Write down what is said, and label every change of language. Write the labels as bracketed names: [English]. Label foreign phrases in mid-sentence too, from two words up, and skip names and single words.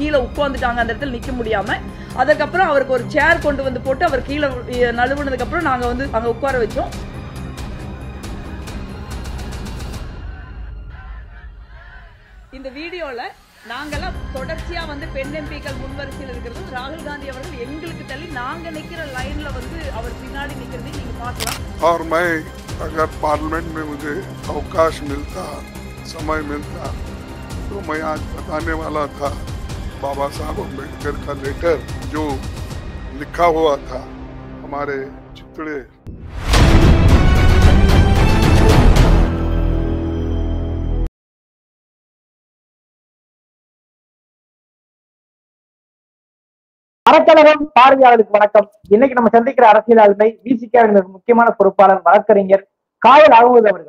[Tamil] கீழே உட்காந்துட்டாங்க அந்த இடத்துல நிக்க முடியாம. அதுக்கப்புறம் அவருக்கு ஒரு சேர் கொண்டு வந்து போட்டு அவர் கீழே நழுவுனதுக்கு அப்புறம் நாங்க வந்து அங்க உட்கார வச்சோம். இந்த வீடியோல நாங்கெல்லாம் தொடர்ச்சியா வந்து பெண் எம்பிக்கள் முன்வரிசையில் இருக்கிறது, ராகுல் காந்தி அவர்கள் எங்களுக்கு தள்ளி நாங்க நிக்கிற லைன்ல வந்து அவர் பின்னாடி நிக்கிறதை நீங்க பார்க்கலாம். [Hindi] और मैं अगर पार्लियामेंट में मुझे अवकाश मिलता, समय मिलता, तो मैं आज बताने वाला था बाबा साहब अम्बेडकर का लेटर जो लिखा हुआ था हमारे चितड़े। [Tamil] அறக்கழகம் பார்வையாளருக்கு வணக்கம். இன்னைக்கு நம்ம சந்திக்கிற அரசியல் ஆளுமை விசிகாவின் முக்கியமான பொறுப்பாளர் வழக்கறிஞர் காயல் அகமது அவர்கள்.